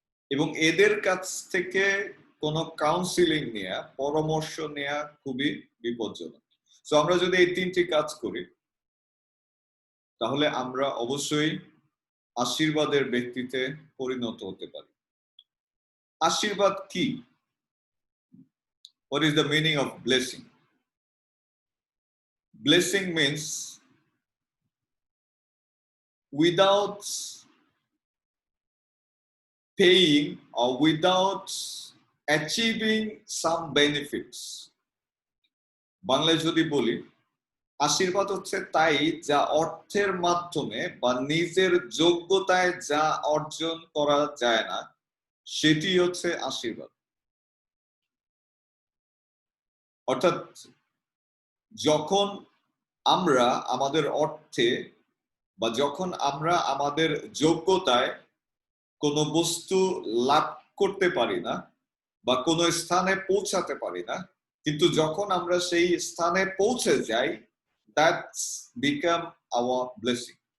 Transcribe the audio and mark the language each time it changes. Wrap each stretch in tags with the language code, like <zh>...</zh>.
<bn>এবং এদের কাছ থেকে কোনো কাউন্সিলিং নেয়া, পরামর্শ নেয়া খুবই বিপজ্জনক। সো আমরা যদি এই তিনটি কাজ করি তাহলে আমরা অবশ্যই আশীর্বাদের ব্যক্তিতে পরিণত হতে পারি। আশীর্বাদ কি?</bn> <en>What is the meaning of blessing? Blessing means without paying or without achieving some benefits.</en> <bn>বাংলায় যদি বলি, আশীর্বাদ হচ্ছে তাই যা অর্থের মাধ্যমে বা নিজের যোগ্যতায় যা অর্জন করা যায় না, সেটি হচ্ছে আশীর্বাদ। অর্থাৎ যখন আমরা আমাদের অর্থে বা যখন আমরা আমাদের যোগ্যতায় কোনো বস্তু লাভ করতে পারি না বা কোনো স্থানে পৌঁছাতে পারি না, কিন্তু যখন আমরা সেই স্থানে পৌঁছে যাই,</bn> <en>that's become our blessing.</en>